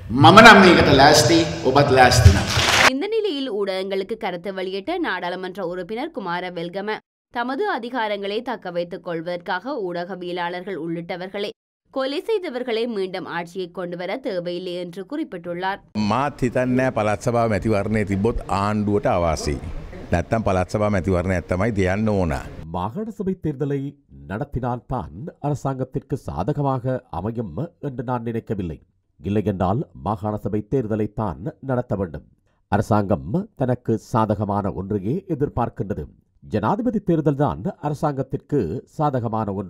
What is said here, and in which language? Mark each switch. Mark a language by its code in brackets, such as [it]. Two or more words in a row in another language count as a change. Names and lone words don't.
[ta] இந்த நிலையில் ஊடகங்களுக்கு கருத்து வெளியிட்ட நாடாளுமன்ற உறுப்பினர் குமார வெல்கம தமது அதிகாரங்களை தக்க வைத்துக் கொள்வதற்காக ஊடகவியலாளர்கள் உள்ளிட்டவர்களை கொலை செய்தவர்களை மீண்டும் ஆட்சியை கொண்டுவர தேவையில்லை என்று குறிப்பிட்டுள்ளார். [si] මාත් හිතන්නේ පළාත් සභාව මැතිවරණය තිබ්බොත් ආණ්ඩුවට අවාසි. නැත්තම් පළාත් සභාව මැතිවරණයක් තමයි දෙයන්න ඕන. [ta] மாகாண சபை தேர்தலை நடத்தினால்தான் அரசாங்கத்திற்கு சாதகமாக அமையும் என்று நான் நினைக்கவில்லை. இல்லையென்றால் மாகாண சபை தேர்தலைத்தான் நடத்த வேண்டும். அரசாங்கம் தனக்கு சாதகமான ஒன்றையே எதிர்பார்க்கின்றது. ஜனாதிபதி தேர்தல்தான் அரசாங்கத்திற்கு சாதகமான ஒன்று.